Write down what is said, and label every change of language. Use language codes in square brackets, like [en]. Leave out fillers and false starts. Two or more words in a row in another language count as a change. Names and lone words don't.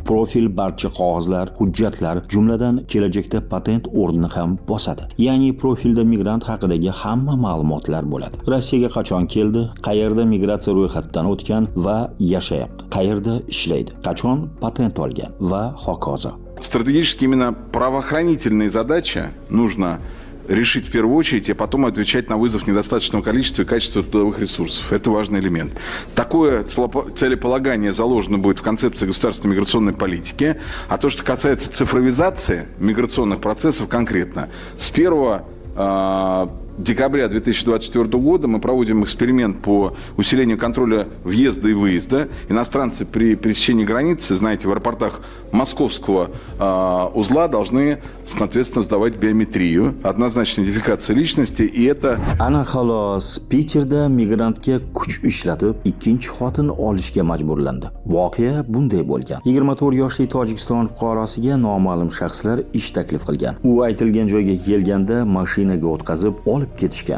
[uz] Profil barcha qog'ozlar, hujjatlar, jumladan kelajakda patent o'rnini ham bosadi. Ya'ni profilda migrant haqidagi hamma ma'lumotlar bo'ladi. Rossiyaga qachon keldi, qayerda migratsiya ro'yxatidan o'tgan va yashayapti, qayerda ishlaydi, qachon patent olgan va hokazo. [ru] Стратегически именно правоохранительные задачи нужно решить в первую очередь, а потом отвечать на вызов недостаточного количества и качества трудовых ресурсов. Это важный элемент. Такое целеполагание заложено будет в концепции государственной миграционной политики. А то, что касается цифровизации миграционных процессов конкретно, с 1 декабря 2024 года мы проводим эксперимент по усилению контроля въезда и выезда. Иностранцы при пересечении границы, знаете, в аэропортах московского узла должны, соответственно, сдавать биометрию, однозначная идентификация личности, и это... [uz] Ana xolos, Peterda migrantga kuch ishlatib, ikkinchi xotin olishga majburlandi. Voqea bunday bo'lgan. 24 yoshli Tojikiston fuqarosiga noma'lum shaxslar ish taklif qilgan. U aytilgan joyga kelganda mashinaga o'tkazib olib ketishgan.